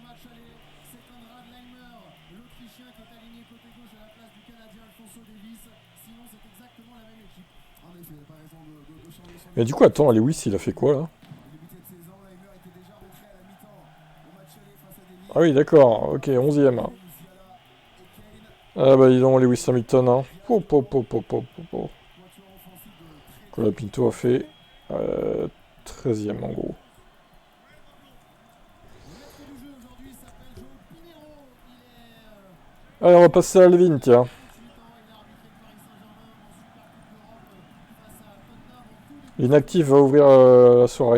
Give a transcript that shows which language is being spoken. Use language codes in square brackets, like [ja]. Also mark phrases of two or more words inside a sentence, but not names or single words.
[fr] Mais du coup, attends, Lewis, il a fait quoi là? Ah oui, d'accord, ok, 11e. Ah bah dis donc, Lewis Hamilton, hein. Po, po, po, po, po, po, po. Colapinto a fait 13e en gros. Allez, on va passer à Alvin, tiens. L'inactif va ouvrir la soirée.